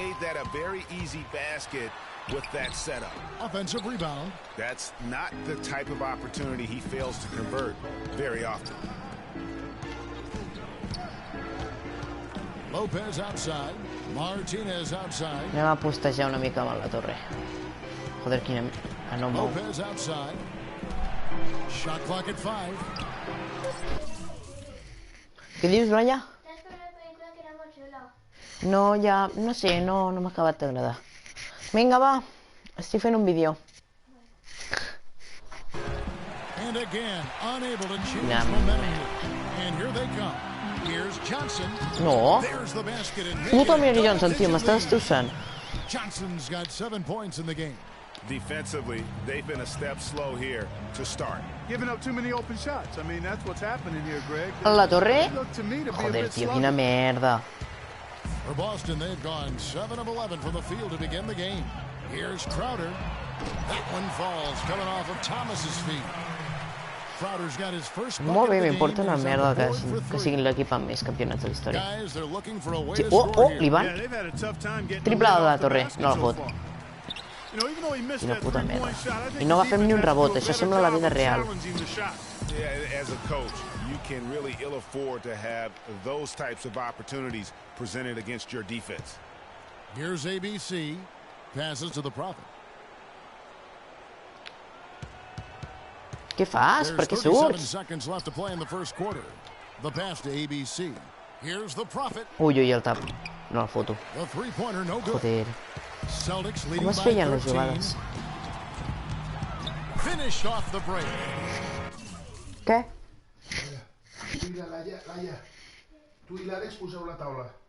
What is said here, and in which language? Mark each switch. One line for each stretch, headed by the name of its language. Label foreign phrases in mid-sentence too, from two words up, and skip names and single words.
English: He made that a very easy basket with that setup. Offensive rebound. That's not the type of opportunity he fails to convert very often. Lopez outside. Martinez outside.
Catalan: Anem a postejar una mica amb la torre. Joder, quina... Ah, no mou.
English: Lopez outside. Shot clock at 5.
Catalan: Què dius, Noia? No, ja... No sé, no m'ha acabat d'agradar. Vinga, va. Estic fent un vídeo.
English: And again, unable to change Yeah. momentum. And here they come. Here's Johnson.
Catalan: No.
English: There's the basket and
Catalan: Puta Mary Johnson, tio, m'està destrossant.
English: Johnson's got 7 points in the game. Defensively, they've been a step slow here to start. Giving up too many open shots. I mean, that's what's happening here, Greg.
Catalan: La torre?
English: They look to me to be a
Catalan: Joder,
English: bit
Catalan: tio,
English: sluggish.
Catalan: quina merda.
English: For Boston, they've gone 7 of 11 from the field to begin the game. Here's Crowder. That one falls, coming off of Thomas's feet. Crowder's got his first bucket
Catalan: Molt bé,
English: of the
Catalan: m'importa
English: game.
Catalan: una
English: He's on
Catalan: merda
English: the
Catalan: que,
English: board for
Catalan: que
English: three.
Catalan: siguin l'equip amb més campionats de la història.
English: Guys, they're looking for a way
Catalan: Sí.
English: to
Catalan: Oh,
English: score here.
Catalan: l'Ivan.
English: Yeah, they've had a tough time getting
Catalan: Triple
English: the
Catalan: de la
English: lead off the
Catalan: torre,
English: basket
Catalan: no la
English: so
Catalan: fot.
English: far. You know, even though he missed
Catalan: Quina
English: that
Catalan: puta merda.
English: three-point shot, I think
Catalan: I no va
English: the
Catalan: fer ni un
English: defense has to do
Catalan: rebote,
English: a
Catalan: això
English: better
Catalan: sembla la
English: job
Catalan: vida
English: of
Catalan: real.
English: challenging the shot. Yeah, as a coach, you can really ill afford to have those types of opportunities presented against your defense. Here's ABC. Passes to the Prophet.
Catalan: Què fas? Per
English: There's
Catalan: què
English: 37
Catalan: surts?
English: seconds left to play in the first quarter. The pass to ABC. Here's the Prophet.
Catalan: Ui, ui, el tap. No el foto.
English: The three-pointer, no good.
Catalan: Joder.
English: Celtics leading
Catalan: Com es
English: by
Catalan: feien les
English: 13.
Catalan: jugades?
English: Finished off the break.
Catalan: Què? Laia, tu i l'Àlex poseu la taula.